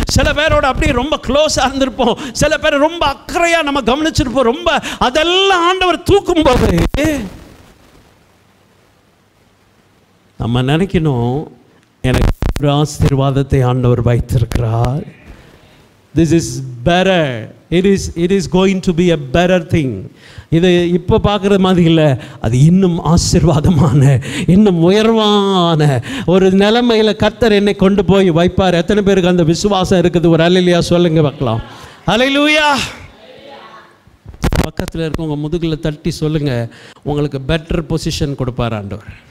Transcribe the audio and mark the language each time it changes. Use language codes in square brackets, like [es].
[ta] சில பேரோட அப்படியே ரொம்ப க்ளோஸாக இருந்திருப்போம், சில பேரை ரொம்ப அக்கறையாக நம்ம கவனிச்சிருப்போம். ரொம்ப அதெல்லாம் ஆண்டவர் தூக்கும் போது நம்ம நினைக்கணும், எனக்கு ஒரு ஆசீர்வாதத்தை ஆண்டவர் வைத்திருக்கிறார். [en] This is better. It is going to be a better thing. [ta] இது இப்போ பார்க்குற மாதிரி இல்லை, அது இன்னும் ஆசீர்வாதமான, இன்னும் உயர்வான ஒரு நிலைமையில் கர்த்தர் என்னை கொண்டு போய் வைப்பார். எத்தனை பேருக்கு அந்த விசுவாசம் இருக்குது? ஒரு அல்லேலூயா சொல்லுங்க பார்க்கலாம். அல்லேலூயா. பக்கத்தில் இருக்கவங்க முதுகில் தட்டி சொல்லுங்க, உங்களுக்கு [en] better position [ta] கொடுப்பார் ஆண்டவர்.